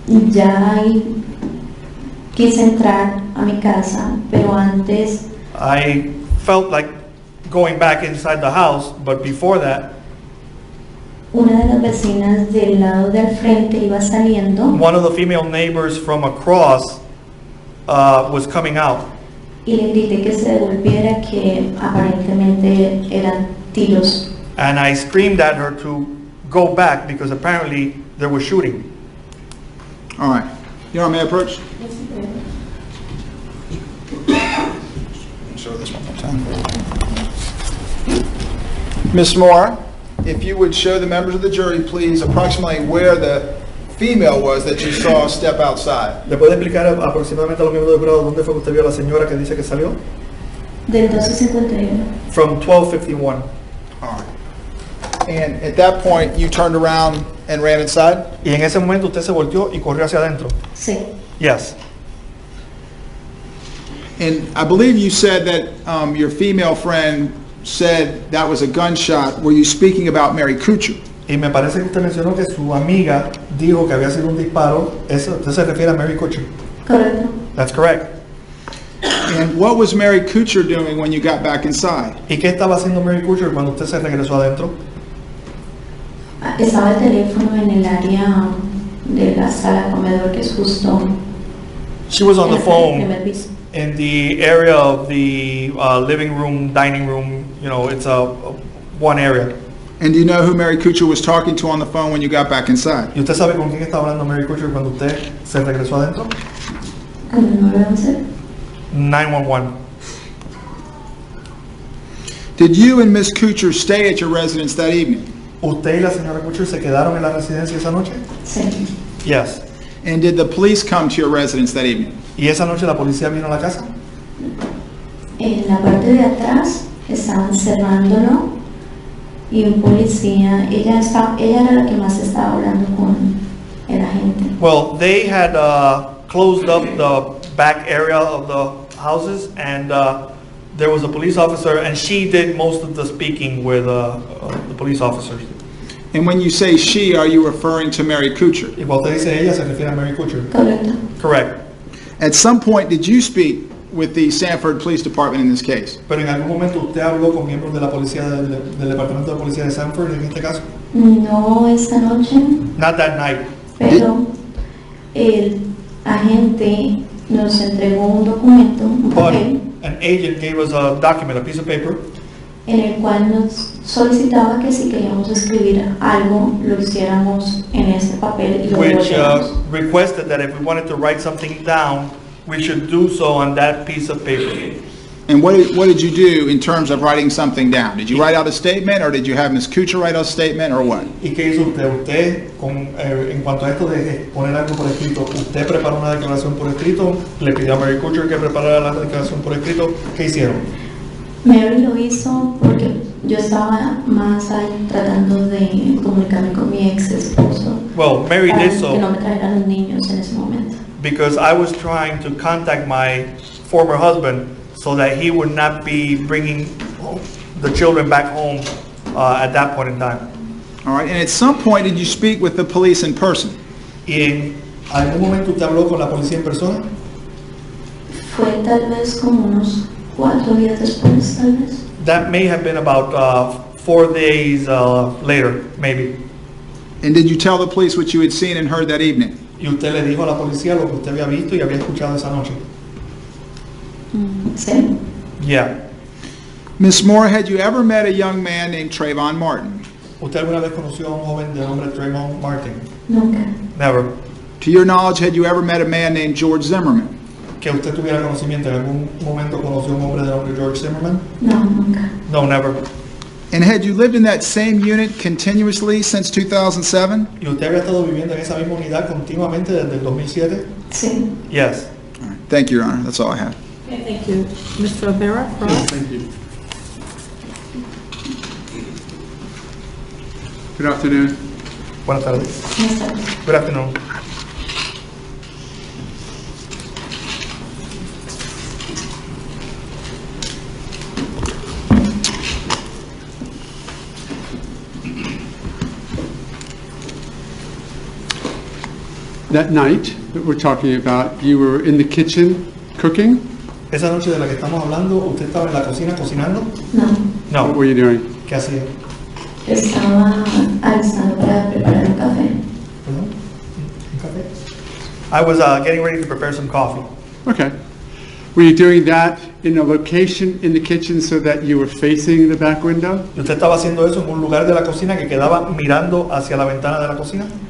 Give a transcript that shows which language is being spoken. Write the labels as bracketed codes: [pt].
[es] Ya quise entrar a mi casa, pero antes [en] I felt like going back inside the house, but before that, [es] una de las vecinas del lado del frente iba saliendo [en] one of the female neighbors from across was coming out. [es] y le grité que se devolviera, que aparentemente eran tiros. [en] And I screamed at her to go back because apparently there was shooting. All right. Your Honor, may I approach? Show this one more time. Ms. Moore, if you would show the members of the jury, please, approximately where the female was that you saw step outside. [es] ¿Le puede explicar aproximadamente a los miembros del jurado dónde fue que usted vio a la señora que dice que salió? Del 1251. [en] From 1251. All right. And at that point, you turned around and ran inside? [es] Y en ese momento usted se volteó y corrió hacia adentro. Sí, [en] Yes. And I believe you said that your female friend said that was a gunshot. Were you speaking about Mary Kuchar? [es] Y me parece que usted mencionó que su amiga dijo que había sido un disparo. Eso, usted se refiere a Mary Kuchar. correcto. [en] That's correct. And what was Mary Kuchar doing when you got back inside? [es] ¿Y qué estaba haciendo Mary Kuchar cuando usted se regresó adentro? Estaba el teléfono en el área de la sala comedor, que es justo [en] She was on [es] en [en] the [es] el [en] phone [es] primer piso. [en] in the area of the living room, dining room. You know, it's one area. And do you know who Mary Kuchar was talking to on the phone when you got back inside? [es] ¿Y usted sabe con quién estaba hablando Mary Kuchar cuando usted se regresó adentro? ¿Con el 911? [en] 911. Did you and Miss Kuchar stay at your residence that evening? [es] ¿Usted y la señora Kuchar se quedaron en la residencia esa noche? Sí, [en] Yes. And did the police come to your residence that evening? [es] ¿Y esa noche la policía vino a la casa? En la parte de atrás estaban cerrándolo y un policía, ella era la que más estaba hablando con el agente. [en] Well, they had closed up the back area of the houses, and there was a police officer, and she did most of the speaking with the police officers. And when you say she, are you referring to Mary Kuchar? [es] Y cuando usted dice ella, se refiere a Mary Kuchar. Correcto. [en] Correct. At some point, did you speak with the Sanford Police Department in this case? [es] Pero en algún momento usted habló con miembros de la policía del departamento de policía de Sanford en este caso. No esta noche, [en] Not that night. [es] pero el agente nos entregó un documento, un [en] But [es] papel, [en] an agent gave us a document, a piece of paper, [es] en el cual nos solicitaba que si queríamos escribir algo, lo hiciéramos en este papel y lo [en] which [es] devolvíamos. [en] requested that if we wanted to write something down, we should do so on that piece of paper. And what did you do in terms of writing something down? Did you write out a statement, or did you have Ms. Kuchar write out a statement, or what? [es] ¿Y qué hizo usted? Usted, en cuanto a esto de poner algo por escrito, ¿usted preparó una declaración por escrito? ¿Le pidió a Mary Kuchar que preparara la declaración por escrito? ¿Qué hicieron? Mary lo hizo porque yo estaba más ahí tratando de comunicarme con mi ex esposo. [en] Well, Mary [es] para [en] did so [es] que no me trajeran los niños en ese momento. [en] because I was trying to contact my former husband so that he would not be bringing the children back home at that point in time. All right, and at some point, did you speak with the police in person? [es] ¿Y en algún momento usted habló con la policía en persona? Fue tal vez como unos 4 días después, tal vez. [en] That may have been about 4 days later, maybe. And did you tell the police what you had seen and heard that evening? [es] Y usted le dijo a la policía lo que usted había visto y había escuchado esa noche. Sí. [en] Yeah. Ms. Moore, had you ever met a young man named Trayvon Martin? [es] ¿Usted alguna vez conoció a un joven de nombre Trayvon Martin? Nunca. [en] Never. To your knowledge, had you ever met a man named George Zimmerman? [es] ¿Que usted tuviera conocimiento, en algún momento conoció a un hombre de nombre George Zimmerman? No, nunca. [en] No, never. And had you lived in that same unit continuously since 2007? [es] ¿Y usted había estado viviendo en esa misma unidad continuamente desde el 2007? Sí. [en] Yes. All right. Thank you, Your Honor. That's all I have. Okay, thank you. Mr. Rivera, cross. Thank you. Good afternoon. [es] Buenas tardes. Buenas tardes. [en] Good afternoon. That night that we're talking about, you were in the kitchen cooking? [es] Esa noche de la que estamos hablando, ¿usted estaba en la cocina cocinando? No, [en] What were you doing? [es] ¿Qué hacía? estaba alistando para preparar un café. ¿Perdón? ¿Un café? [en] I was getting ready to prepare some coffee. Okay. Were you doing that in a location in the kitchen so that you were facing the back window? [es] ¿Y usted estaba haciendo eso en un lugar de la cocina que quedaba mirando hacia la ventana de la cocina?